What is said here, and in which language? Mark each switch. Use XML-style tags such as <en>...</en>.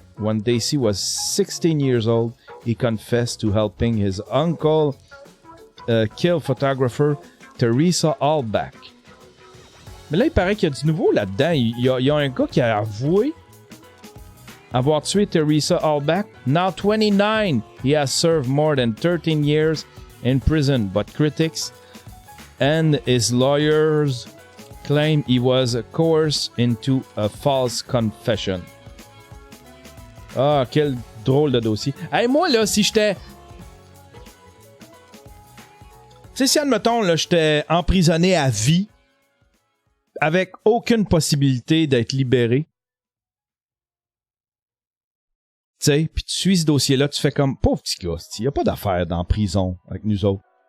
<en>When Dassey was 16 years old, he confessed to helping his uncle kill photographer Teresa Halbach.</en> <fr>Mais là, il paraît qu'il y a du nouveau là-dedans. Il y a un gars qui a avoué avoir tué Teresa Halbach.</fr> <en>Now 29, he has served more than 13 years in prison, but critics and his lawyers claim he was coerced into a false confession.</en> <fr>Ah, quel drôle de dossier. Hey, moi, là, si j'étais... Tu sais, si, admettons, là, j'étais emprisonné à vie, avec aucune possibilité d'être libéré, tu sais, puis tu suis ce dossier-là, tu fais comme, pauvre petit gars, il n'y a pas d'affaire dans la prison avec nous autres.</fr>